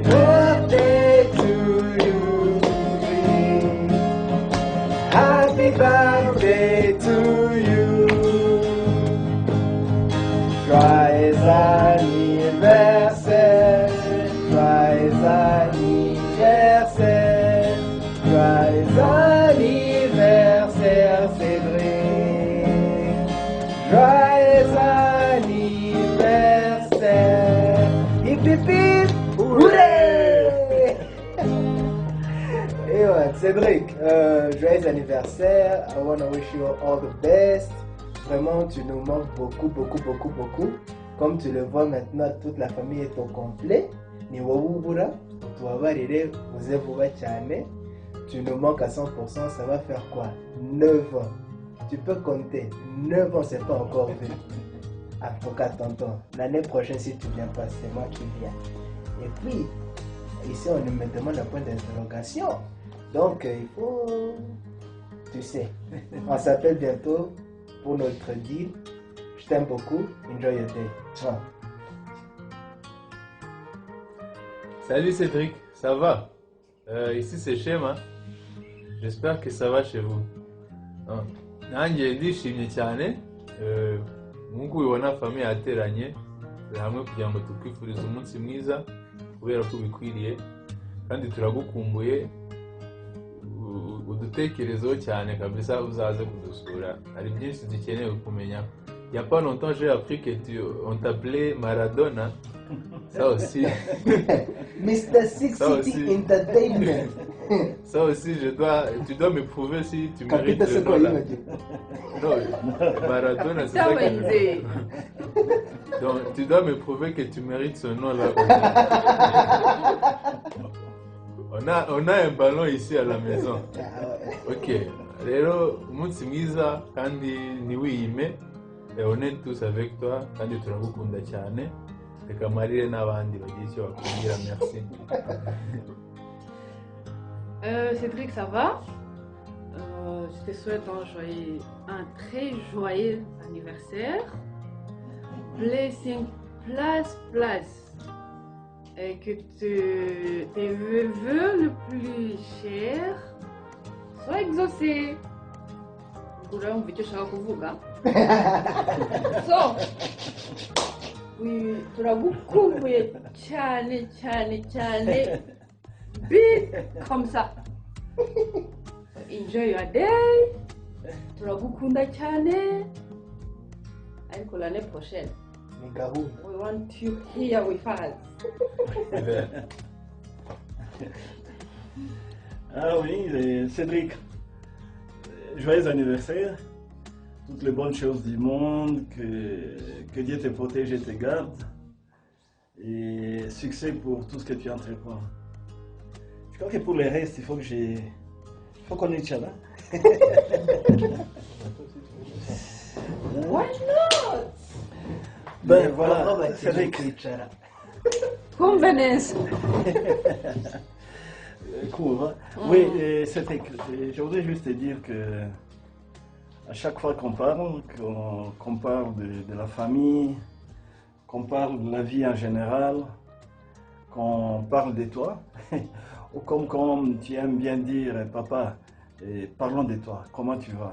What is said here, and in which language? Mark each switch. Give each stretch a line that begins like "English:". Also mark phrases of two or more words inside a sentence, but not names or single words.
English: birthday to you. Happy birthday to you.
French: Joyeux anniversaire, joyeux anniversaire, joyeux anniversaire Cédric. Joyeux anniversaire.
English: Hip hip hip, hurrah!
French: Et ouais, Cédric, joyeux anniversaire.
English: I want to wish you all the best.
French: Vraiment, tu nous manques beaucoup, beaucoup, beaucoup, beaucoup. Comme tu le vois maintenant, toute la famille est au complet.
Kinyarwanda: Ni wawubura, tuwabarire, uze vuba cyane.
French: Tu nous manques à 100%, ça va faire quoi? 9 ans. Tu peux compter. 9 ans, c'est pas encore vu. Avocat tonton. L'année prochaine, si tu viens pas, c'est moi qui viens. Et puis, ici, on me demande un point d'interrogation. Donc, il faut... Tu sais, on s'appelle bientôt pour notre deal. Je t'aime beaucoup.
English: Enjoy your day.
French: Ciao. Salut Cédric, ça va? Ici c'est Shema. J'espère que ça va chez vous.
Kinyarwanda: Nanjye ndishimye cyane. Nk'uko ubibona famille yateranye hamwe kugira ngo tukwifurize umunsi mwiza kubera ko bikwiriye kandi turagukumbuye. Udutekerezo cyane kabisa uzaze kudusura. Hari byinshi dukeneye kumenya.
French: Il n'y a pas longtemps, j'ai appris que on t'appelait Maradona. Ça aussi. Mr. Six City Entertainment. Ça aussi, tu dois me prouver si tu mérites ce nom-là. Non, Maradona, c'est ça que... Donc, tu dois me prouver que tu mérites ce nom-là. On a un ballon ici à la maison. Ok.
Kinyarwanda: Rero, umunsi mwiza kandi ntiwiyime.
French: Et on est tous avec toi
Kinyarwanda: kandi turagukunda cyane. Reka marire n'abandi bagiye icyo bakubwira.
French: Merci. Cédric, ça va? Je te souhaite un très joyeux anniversaire.
English: Blessing place.
French: Et que tes vœux le plus chers soient exaucés.
Kinyarwanda: Kura umvicho shaka kuvuga. So, turagukumbuye cyane.
French: Big comme ça.
English: Enjoy your day.
Kinyarwanda: Turagukunda cyane. Ariko
French: l'année prochaine.
English: We want you here with us.
French: Ah oui, Cédric, joyeux anniversaire. Toutes les bonnes choses du monde, que Dieu te protège et te garde. Et succès pour tout ce que tu entreprends. Je crois que pour le reste, il faut qu'on ait Tchala.
English: Why not?
French: Ben voilà, Cédric. Convenance. Cool, hein? Oui, Cédric, je voudrais juste te dire que à chaque fois qu'on parle de la famille, qu'on parle de la vie en général, qu'on parle de toi, ou comme tu aimes bien dire, papa, parlons de toi, comment tu vas?